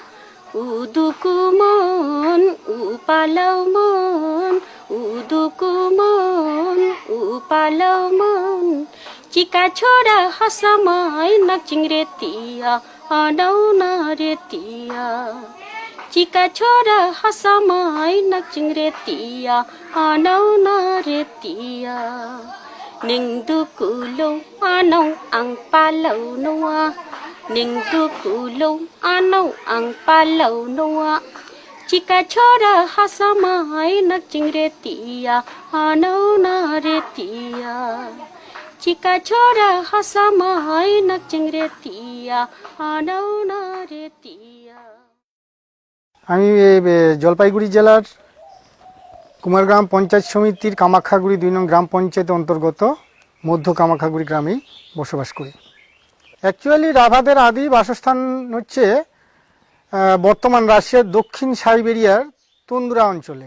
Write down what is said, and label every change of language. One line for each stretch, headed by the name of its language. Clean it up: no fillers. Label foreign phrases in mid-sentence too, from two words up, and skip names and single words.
Rabha: Udukumon, upalawmon, udukumon, upalawmon. Chika chora hasamay nakchingretia, anaw na retia. Chika chora hasamay nakchingretia, anaw na retia. Ning dukulo anaw ang palaw noa. Ning dukulo anaw ang palaw noa. Chika chora hasamay nakchingretia, anaw na retia. Chika chora hasamay nakchingretia, anaw na retia.
Bangla: আমি জলপাইগুড়ি জেলার কুমারগ্রাম পঞ্চায়েত সমিতির কামাখ্যাগুড়ি ২ নং গ্রাম পঞ্চায়েতের অন্তর্গত মধ্য কামাখ্যাগুড়ি গ্রামেই বসবাস করি। অ্যাকচুয়ালি রাভাদের আদি বাসস্থান হচ্ছে বর্তমান রাশিয়ার দক্ষিণ সাইবেরিয়ার তুন্দ্রা অঞ্চলে।